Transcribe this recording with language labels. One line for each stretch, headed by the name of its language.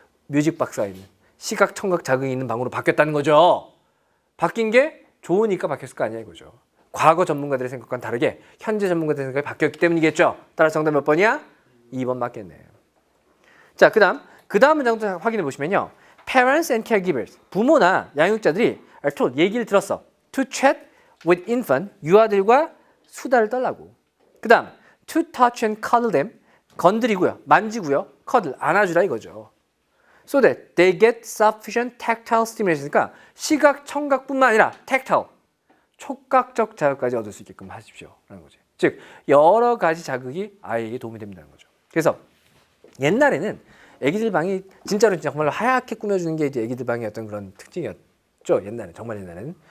Korean: 뮤직 박스가 있는, 시각, 청각 자극이 있는 방으로 바뀌었다는 거죠. 바뀐 게 좋으니까 바뀌었을 거 아니야 이거죠. 과거 전문가들의 생각과는 다르게 현재 전문가들의 생각이 바뀌었기 때문이겠죠. 따라서 정답 몇 번이야? 2번 맞겠네. 자, 그 다음 문장도 확인해 보시면요.
English: Parents and caregivers,
Korean: 부모나 양육자들이
English: are told,
Korean: 얘기를 들었어.
English: To chat with infant,
Korean: 유아들과 수다를 떨라고. 그 다음
English: to touch and cuddle them,
Korean: 건드리고요. 만지고요. cuddle, 안아주라 이거죠.
English: So that they get sufficient tactile stimulation
Korean: 이니까 시각, 청각뿐만 아니라 tactile, 촉각적 자극까지 얻을 수 있게끔 하십시오. 라는 거지. 즉 여러 가지 자극이 아이에게 도움이 됩니다는 거죠. 그래서 옛날에는 애기들 방이 진짜로 정말로 하얗게 꾸며주는 게 이제 애기들 방의 어떤 그런 특징이었죠. 옛날에 정말 옛날에는.